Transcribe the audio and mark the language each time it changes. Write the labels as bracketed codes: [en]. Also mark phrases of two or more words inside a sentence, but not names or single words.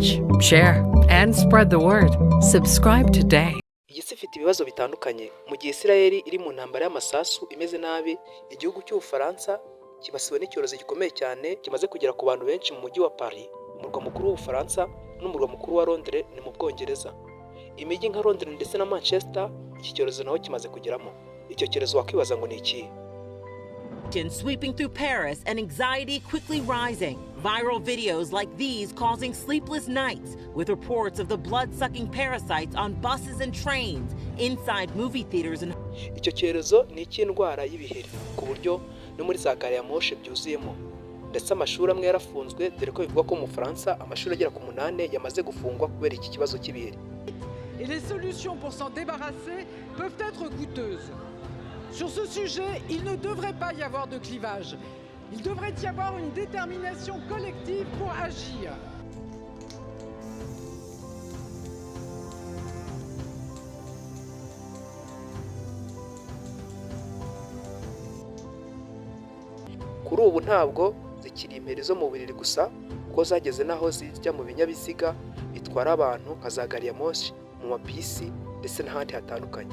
[en] share, and spread the word. Subscribe today. [rw] Iyi si ifite ibibazo bitandukanye. Mu gihe Isirayeli iri mu ntambara y'amasasu imeze nabi, igihugu cy'Ubufaransa kibasiwe n'icyorezo gikomeye cyane kimaze kugera ku bantu benshi mu mujyi wa Paris, umurwa mukuru w'Ubufaransa n'umurwa mukuru wa Londre ni mu Bwongereza. Imijyi nka Londre ndetse na Manchester iki cyorezo naho kimaze kugeramo. Icyo cyorezo wakwibaza ngo ni iki? [en] Sweeping through Paris and anxiety quickly rising. Viral videos like these causing sleepless nights, with reports of the blood-sucking parasites on buses and trains, inside movie theaters and... [rw] Icyo cyorezo ni icy'indwara y'ibiheri, ku buryo no muri za gari ya moshe byuzuyemo. Ndetse amashuri amwe yarafunzwe, dore ko bivugwa ko mu Faransa amashuri agera ku 8 yamaze gufungwa kubera iki kibazo cy'ibiheri. [fr] Et les solutions pour s'en débarrasser peuvent être coûteuses. Sur ce sujet, il ne devrait pas y avoir de clivage. Il devrait y avoir une détermination collective pour agir. [rw] Kuri ubu ntabwo zikiri imperi zo mu buriri gusa, kuko zageze naho zijya mu binyabiziga bitwara abantu nka za gari ya moshe, mu mabisi ndetse n'ahandi hatandukanye.